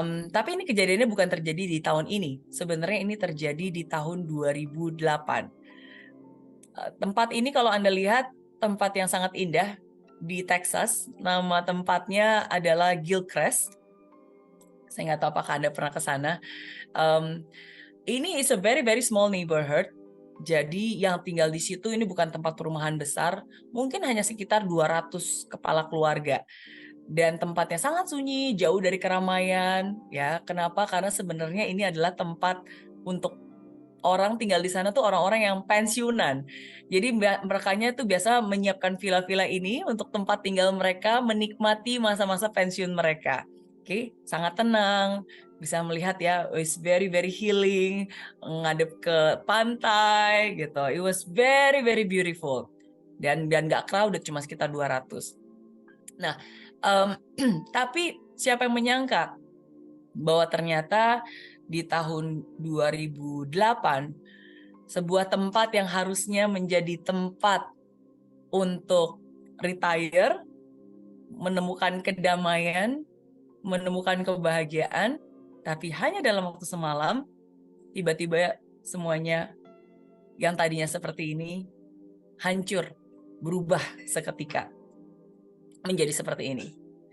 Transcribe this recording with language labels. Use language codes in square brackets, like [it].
[id] Tapi ini kejadiannya bukan terjadi di tahun ini. Sebenarnya ini terjadi di tahun 2008. Tempat ini kalau Anda lihat, tempat yang sangat indah di Texas. Nama tempatnya adalah Gilchrist. Saya nggak tahu apakah Anda pernah ke sana. Ini [en] is a very very small neighborhood. [id] Jadi yang tinggal di situ ini bukan tempat perumahan besar, mungkin hanya sekitar 200 kepala keluarga. Dan tempatnya sangat sunyi, jauh dari keramaian, ya. Kenapa? Karena sebenarnya ini adalah tempat untuk orang tinggal di sana tuh orang-orang yang pensiunan. Jadi merekanya tuh biasa menyiapkan villa-villa ini untuk tempat tinggal mereka, menikmati masa-masa pensiun mereka. Oke, sangat tenang, bisa melihat ya, [en] it's very very healing, [id] ngadep ke pantai gitu. [en] It was very very beautiful. [id] Dan nggak crowded, cuma sekitar 200. Nah, tapi siapa yang menyangka bahwa ternyata di tahun 2008 sebuah tempat yang harusnya menjadi tempat untuk retire, menemukan kedamaian, menemukan kebahagiaan, tapi hanya dalam waktu semalam tiba-tiba semuanya yang tadinya seperti ini hancur, berubah seketika menjadi seperti ini.